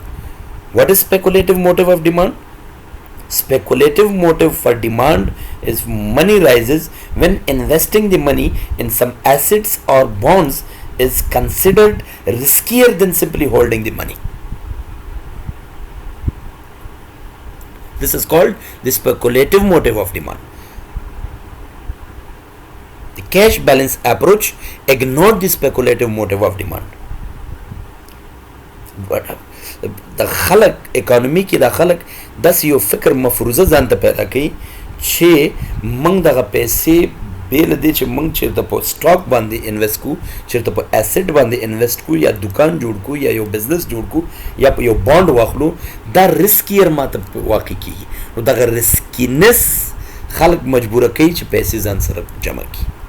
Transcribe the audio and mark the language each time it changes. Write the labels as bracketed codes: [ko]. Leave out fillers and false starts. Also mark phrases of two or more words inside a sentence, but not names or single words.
[en] What is speculative motive of demand? Speculative motive for demand is money rises when investing the money in some assets or bonds is considered riskier than simply holding the money. This is called the speculative motive of demand. The cash balance approach ignored the speculative motive of demand. [ps] But د خلق اکانومي کې د خلق داسې یو فکر مفروضه ځان ته پیدا کوي چې موږ دغه پیسې بیل دی چې موږ چېرته په سټاک باندې انویسټ کوو چېرته په اسیټ باندې انویسټ کوو یا دکان جوړ کوو یا یو بزنس جوړ کوو یا په یو بانډ واخلو دا رسکیر ماته واقع کیږي نو دغه رسکینس خلق مجبوره کوي چې پیسې ځان سره جمع کړي